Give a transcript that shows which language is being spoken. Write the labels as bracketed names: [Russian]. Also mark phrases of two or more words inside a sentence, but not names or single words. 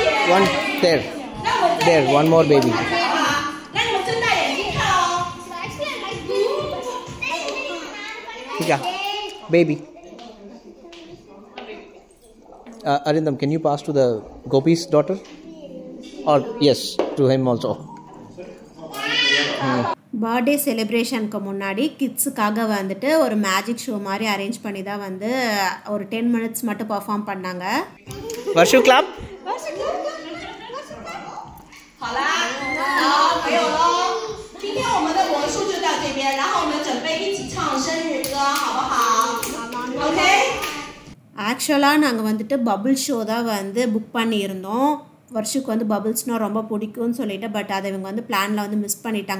[English] one there. There, one more baby. Tika, baby. Arindam, can you pass to the Gopi's daughter? Or yes, to him also. birthday celebrationக்கு [Tamil] முன்னாடி கிட்ஸுக்காக வந்துட்டு ஒரு [English] magic show [Tamil] மாதிரி அரேஞ்ச் பண்ணி தான் வந்து ஒரு 10 minutes மட்டும் பர்ஃபார்ம் பண்ணாங்க. [English] Varshu clap. [Chinese] 好啦，好，没有喽。今天我们的魔术就到这边，然后我们准备一起唱生日歌，好不好 ？OK。 [Tamil] ஆக்சுவலாக நாங்கள் வந்துட்டு [English] bubble show [Tamil] தான் வந்து புக் பண்ணியிருந்தோம். வருஷுக்கு வந்து பபுள்ஸ்னால் ரொம்ப பிடிக்கும்னு சொல்லிட்டு, பட் அதை இவங்க வந்து பிளானில் வந்து மிஸ் பண்ணிட்டாங்க.